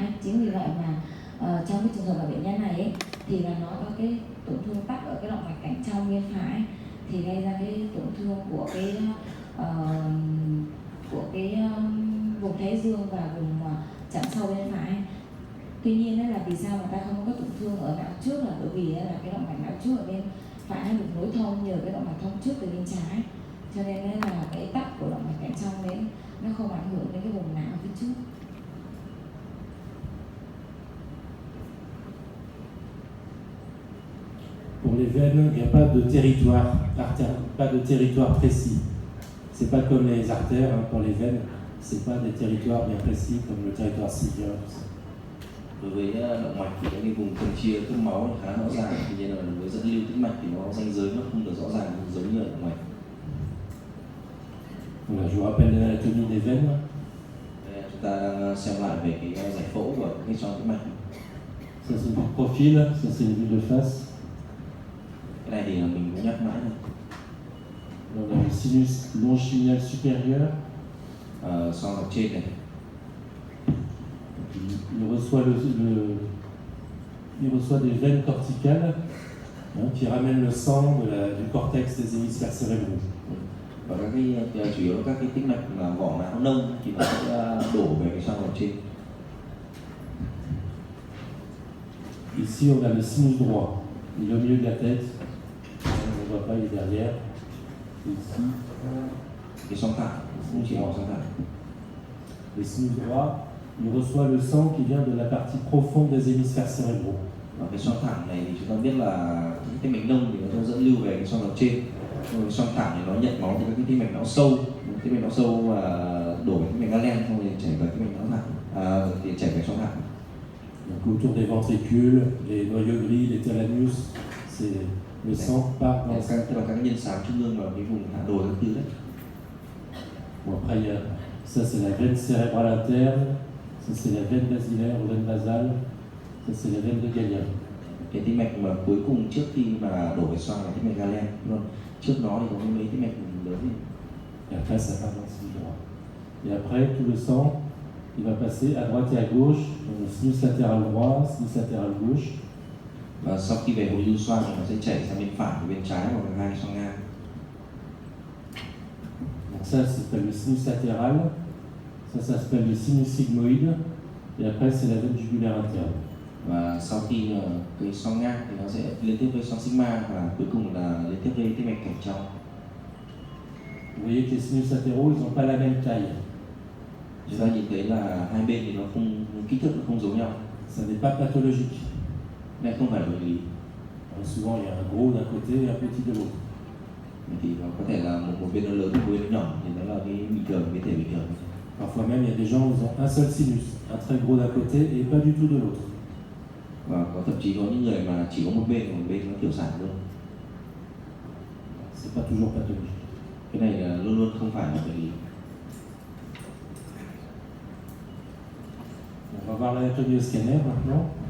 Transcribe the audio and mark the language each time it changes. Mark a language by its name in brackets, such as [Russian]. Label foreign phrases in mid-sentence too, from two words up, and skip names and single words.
[Vietnamese] Chính vì vậy mà trong cái trường hợp là bệnh nhân này ấy, thì là nó có cái tổn thương tắc ở cái động mạch cạnh trong bên phải, thì gây ra cái tổn thương của cái vùng thái dương và vùng chặn sau bên phải. Tuy nhiên là vì sao người ta không có tổn thương ở não trước là bởi vì là cái động mạch não trước ở bên phải nó được nối thông nhờ cái động mạch thông trước từ bên trái, cho nên là cái tắc của động mạch cạnh trong đấy nó không ảnh hưởng đến cái vùng não ở phía trước. [French] Pour les veines, il n'y a pas de territoire artère, pas de territoire précis. C'est pas comme les artères, hein, pour les veines, c'est pas des territoires bien précis comme le territoire sylvien. [Vietnamese] Đối với động mạch thì cái vùng phân chia cấp máu khá rõ ràng, tuy nhiên là đối với dẫn lưu tĩnh mạch thì nó ranh giới nó không được rõ ràng giống như ở động mạch. [French] Voilà, je vous rappelle l'anatomie des veines. [Vietnamese] Chúng ta đang xem lại về cái giải phẫu của cái xoang tĩnh mạch. [French] Ça c'est une vue de profil, ça c'est une vue de face. [Vietnamese] Cái này thì mình cũng nhắc mãi thôi. [French] On a le sinus longitudinal supérieur. [Vietnamese] Xoang hàm trên này. [French] Il reçoit des veines corticales, hein, qui ramènent le sang du cortex des hémisphères cérébraux. [Vietnamese] Và các cái chủ yếu là các cái tĩnh mạch mà vỏ não nông thì nó sẽ đổ về cái xoang ở trên. [French] Ici, on a le sinus droit. Il est au milieu de la tête. On ne voit pas, il est derrière. Ici, [Vietnamese] Cái xoang thẳng, cũng chỉ màu xoang thẳng. [French] le sinus droit, il reçoit le sang qui vient de la partie profonde des hémisphères cérébraux. [Vietnamese] Và cái xoang thẳng này thì chúng ta biết là cái tĩnh mạch nông thì nó dẫn lưu về cái xoang ở trên. Còn cái xoang thẳng thì nó nhận máu từ các cái tĩnh mạch não sâu. Tĩnh mạch não sâu và đổ về tĩnh mạch Galen xong rồi chảy vào tĩnh mạch não thẳng, thì chảy về xoang thẳng. [French] Donc autour des ventricules, les noyaux gris, les thalamus, c'est le sang part dans. [Vietnamese] Tức là các cái nhân xám trung ương và cái vùng hạ đồi các thứ đấy. [French] Bon, après, il y a, ça c'est la veine cérébrale interne, ça c'est la veine basilaire ou veine basale, ça c'est la veine de Galien. [Vietnamese] Cái tĩnh mạch mà cuối cùng trước khi mà đổ về xoang là tĩnh mạch Galen, đúng không? Trước nó thì có mấy tĩnh mạch lớn gì? [French] Et après, ça part dans le sinus droit. Et après, tout le sang, il va passer à droite et à gauche, dans le sinus latéral droit, sinus latéral gauche. [Vietnamese] Và sau khi về hồi lưu xoang thì nó sẽ chảy sang bên phải và bên trái hoặc là hai xoang ngang. [French] Donc ça s'appelle le sinus latéral, ça s'appelle le sinus sigmoïde, et après c'est la veine jugulaire interne. [Vietnamese] Và sau khi cái xoang ngang thì nó sẽ liên tiếp với xoang sigma và cuối cùng là liên tiếp với tĩnh mạch cảnh trong. [French] Vous voyez que les sinus latéraux, ils n'ont pas la même taille. [Vietnamese] Chúng ta nhìn thấy là hai bên thì nó không, kích thước nó không giống nhau. [French] Ça n'est pas pathologique. [Vietnamese] Đây không phải là bệnh lý. [French] Souvent, il y a un gros d'un côté et un petit de l'autre. [Vietnamese] Thì nó có thể là một bên nó lớn, một bên nó nhỏ, thì đó là cái bình thường, cái thể bình thường. [French] Parfois même, il y a des gens qui ont un seul sinus, un très gros d'un côté et pas du tout de l'autre. [Vietnamese] Và có thậm chí có những người mà chỉ có một bên nó tiểu sản luôn. [French] C'est pas toujours pathologique. [Vietnamese] Cái này là luôn luôn không phải là bệnh lý. [French] On va voir l'anatomie au scanner maintenant.